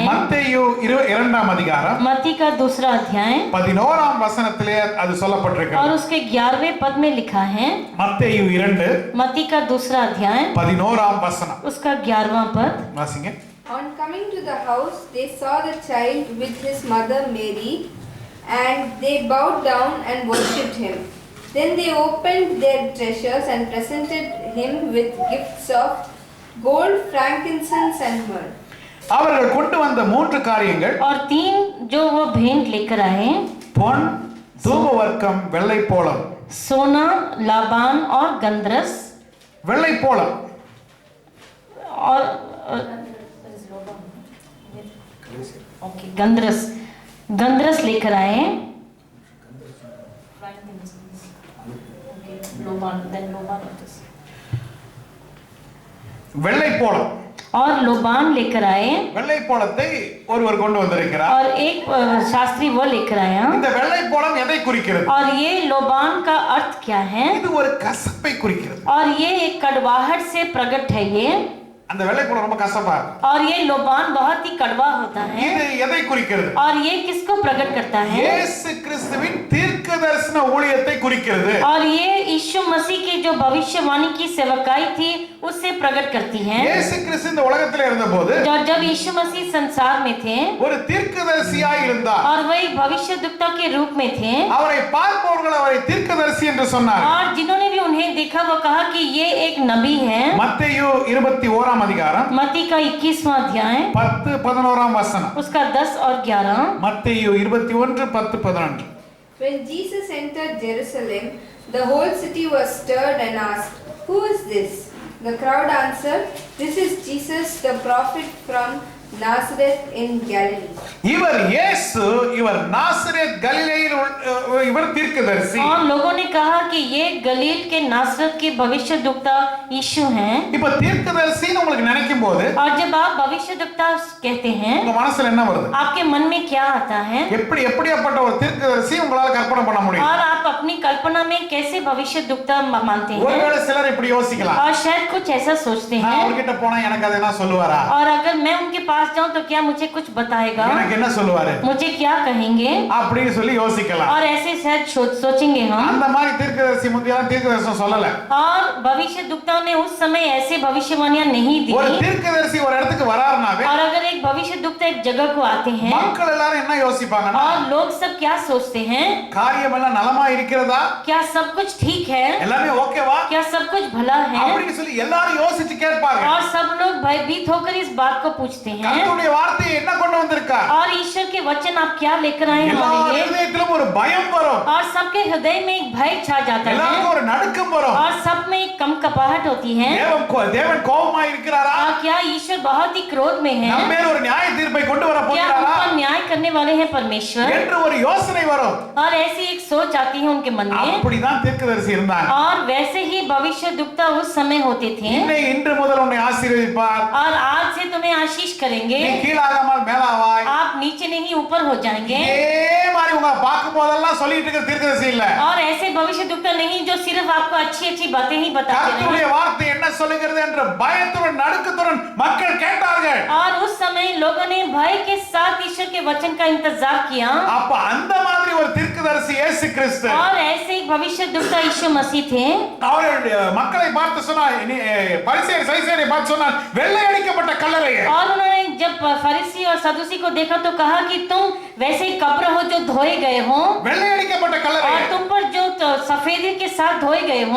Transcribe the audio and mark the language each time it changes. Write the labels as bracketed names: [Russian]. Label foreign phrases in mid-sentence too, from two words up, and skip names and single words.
[Tamil] மத்தேயு 2ஆம் அதிகாரம் [Hindi] मत्ती का 2 अध्याय [Tamil] 11ஆம் வசனத்திலே அது [Hindi] और [Tamil] சொல்லப்பட்டிருக்கிறது. [Hindi] उसके 11वें पद में लिखा है। [Tamil] மத்தேயு 2 [Hindi] मत्ती का 2 अध्याय [Tamil] 11ஆம் வசனம் [Hindi] उसका 11वां पद। [Tamil] வாசிங்க. [English] On coming to the house, they saw the child with his mother Mary, and they bowed down and worshipped him. Then they opened their treasures and presented him with gifts of gold, frankincense, and myrrh. [Tamil] அவர்கள் கொண்டு வந்த மூன்று காரியங்கள் [Hindi] और 3 जो वो भेंट लेकर आए, [Tamil] பொன், தூபவர்க்கம், வெள்ளைப்போளம். [Hindi] सोना, लाबान और गंधरस। [Tamil] வெள்ளைப்போளம் [Hindi] और ओके गंधरस, गंधरस लेकर आए। [Tamil] வெள்ளைப்போளம் [Hindi] और लोबान लेकर आए, [Tamil] வெள்ளைப்போளத்தை ஒருவர் கொண்டு வந்திருக்கிறார். [Hindi] और एक शास्त्री वो लेकर आया। [Tamil] இந்த வெள்ளைப்போளம் எதை குறிக்கிறது? [Hindi] और ये लोबान का अर्थ क्या है? [Tamil] இது ஒரு கசப்பை குறிக்கிறது. [Hindi] और ये एक कड़वाहट से प्रकट है ये, [Tamil] அந்த வெள்ளைப்போளம் ரொம்ப கசப்பா இருக்கு. [Hindi] और ये लोबान बहुत ही कड़वा होता है। [Tamil] இது எதை குறிக்கிறது? [Hindi] और ये किसको प्रकट करता है? [Tamil] இயேசு கிறிஸ்துவின் தீர்க்கதரிசன ஊழியத்தை குறிக்கிறது. [Hindi] और ये यीशु मसीह की जो भविष्यवाणी की सेवकाई थी उससे प्रकट करती है। [Tamil] இயேசு கிறிஸ்து இந்த உலகத்தில் இருந்தபோது [Hindi] जब यीशु मसीह संसार में थे [Tamil] ஒரு தீர்க்கதரிசியாய் இருந்தார். [Hindi] और वह एक भविष्यद्वक्ता के रूप में थे, [Tamil] அவரை பார்ப்பவர்கள் அவரை தீர்க்கதரிசி என்று சொன்னார். [Hindi] और जिन्होंने भी उन्हें देखा वो कहा कि ये एक नबी है। [Tamil] மத்தேயு 21ஆம் அதிகாரம் [Hindi] मत्ती का 21वां अध्याय [Tamil] 10-11ஆம் வசனம். [Hindi] उसका 10 और 11। [Tamil] மத்தேயு 21:10-11. [English] When Jesus entered Jerusalem, the whole city was stirred and asked, "Who is this?" The crowd answered, "This is Jesus, the prophet from Nazareth in Galilee." [Tamil] இவர் இயேசு, இவர் நாசரேத் கலிலேயில் இவர் தீர்க்கதரிசி. [Hindi] और लोगों ने कहा कि ये गलील के नासरत के भविष्यद्वक्ता यीशु हैं। [Tamil] இப்ப தீர்க்கதரிசின்னு உங்களுக்கு நினைக்கும் போது [Hindi] और जब आप भविष्यद्वक्ता कहते हैं [Tamil] உங்க மனசுல என்ன வருது? [Hindi] आपके मन में क्या आता है? [Tamil] எப்படியாப்பட்ட ஒரு தீர்க்கதரிசி உங்களால கற்பனை பண்ண முடியும்? [Hindi] और आप अपनी कल्पना में कैसे भविष्यद्वक्ता मानते हैं? [Tamil] ஒருவேளை சிலர் இப்படி யோசிக்கலாம், [Hindi] और शायद कुछ ऐसा सोचते [Tamil] நான் [Hindi] हैं, [Tamil] அவர்கிட்ட போனா எனக்கு அதை என்ன சொல்லுவாரா? [Hindi] और अगर मैं उनके पास जाऊं तो क्या मुझे कुछ बताएगा, [Tamil] எனக்கு என்ன சொல்லுவாரு [Hindi] मुझे क्या कहेंगे, [Tamil] அப்படின்னு சொல்லி யோசிக்கலாம். [Hindi] और ऐसे शायद सोचेंगे हम। [Tamil] அந்த மாதிரி தீர்க்கதரிசி முந்தியெல்லாம் தீர்க்கதரிசனம் சொல்லல. [Hindi] और भविष्यद्वक्ता ने उस समय ऐसे भविष्यवाणियां नहीं दी। [Tamil] ஒரு தீர்க்கதரிசி ஒரு இடத்துக்கு வராருனாவே [Hindi] और अगर एक भविष्यद्वक्ता एक जगह को आते हैं [Tamil] மக்கள் எல்லாரும் என்ன யோசிப்பாங்கன்னா, [Hindi] और लोग सब क्या सोचते हैं, [Tamil] காரியம் எல்லாம் நலமா இருக்கிறதா, [Hindi] क्या सब कुछ ठीक है, [Tamil] எல்லாமே ஓகேவா [Hindi] क्या सब कुछ भला है, [Tamil] அப்படின்னு சொல்லி எல்லாரும் யோசிச்சு கேட்பாங்க. [Hindi] और सब लोग भयभीत होकर इस बात को पूछते हैं। [Tamil] கர்த்தருடைய வார்த்தையை என்ன கொண்டு வந்திருக்கார்? [Hindi] और ईश्वर के वचन आप क्या लेकर आए [Tamil] எல்லா [Hindi] हमारे लिए? [Tamil] இதயத்திலும் ஒரு பயம் வரும், [Hindi] और सबके हृदय में एक भय छा जाता है [Tamil] எல்லாருக்கும் ஒரு நடுக்கம் வரும். [Hindi] और सब में एक कंपकपाहट होती है। [Tamil] தேவன் கோபமா இருக்கிறாரா? [Hindi] और क्या ईश्वर बहुत ही क्रोध में है? [Tamil] நம்ம மேல ஒரு நியாய தீர்ப்பை கொண்டு வர [Hindi] क्या हम [Tamil] போகிறாரா [Hindi] पर न्याय करने वाले हैं परमेश्वर? [Tamil] என்று ஒரு யோசனை வரும். [Hindi] और ऐसी एक सोच आती है उनके मन में। [Tamil] அப்படிதான் தீர்க்கதரிசி இருந்தாங்க. [Hindi] और वैसे ही भविष्यद्वक्ता उस समय होते थे। [Tamil] இன்று முதல் உன்னை ஆசீர்வதிப்பார், [Hindi] और आज से तुम्हें आशीष करेंगे, [Tamil] நீ கீழாகாமல் மேலாவாய். [Hindi] आप नीचे नहीं ऊपर हो जाएंगे। [Tamil] இதே மாதிரி உங்க பார்க்கும் போதெல்லாம் சொல்லிட்டு இருக்கிற தீர்க்கதரிசி இல்ல. [Hindi] और ऐसे भविष्यद्वक्ता नहीं जो सिर्फ आपको अच्छी अच्छी बातें ही बताते [Tamil] கர்த்தருடைய [Hindi] हैं। [Tamil] வார்த்தை என்ன சொல்லுகிறது என்று பயத்துடன் நடுக்கத்துடன் மக்கள் கேட்டார்கள். [Hindi] और उस समय लोगों ने भय के साथ ईश्वर के वचन का इंतजार किया। [Tamil] அப்ப அந்த மாதிரி ஒரு தீர்க்கதரிசி இயேசு கிறிஸ்து [Hindi] और ऐसे एक भविष्यद्वक्ता यीशु मसीह थे। [Tamil] அவர்கள் மக்களை பார்த்து சொன்னார், பரிசேயர் சதுசேயரை பார்த்து சொன்னார், வெள்ளை அடிக்கப்பட்ட கல்லறையே. [Hindi] और उन्होंने जब फरीसी और सदूसी को देखा तो कहा कि तुम वैसे ही कब्र हो जो धोए गए हो, [Tamil] வெள்ளை அடிக்கப்பட்ட கல்லறையே. [Hindi] और तुम पर जो सफेदी के साथ धोए गए हो,